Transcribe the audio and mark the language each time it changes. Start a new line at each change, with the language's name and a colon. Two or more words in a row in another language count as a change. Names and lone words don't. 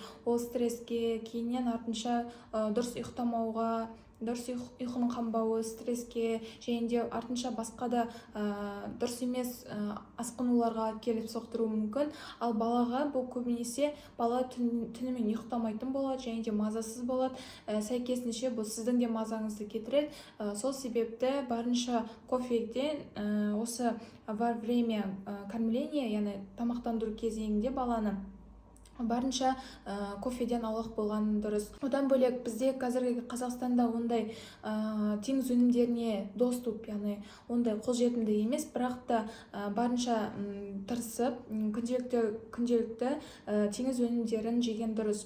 Kazakh: Ол стресске, кейіннен артынша дұрыс ұйықтамауға, дұрыс ұйқының қанбауы, стресске, және де артынша басқа да дұрыс емес асқынуларға келіп соқтыруы мүмкін. Ал балаға бұл көбінесе бала түнімен ұйықтамайтын болады, және де мазасыз болады. Сәйкесінше бұл сіздің де мазаңызды кетіреді. Сол себепті барынша кофеден осы
Russian: во время кормления,
Kazakh: яғни тамақтандыру кезеңінде баланы барынша кофеден аулақ болған дұрыс. Одан бөлек бізде қазіргі Қазақстанда ондай теңіз өнімдеріне доступ, яғни ондай қолжетімді емес, бірақ та барынша тырысып күнделікті теңіз өнімдерін жеген дұрыс.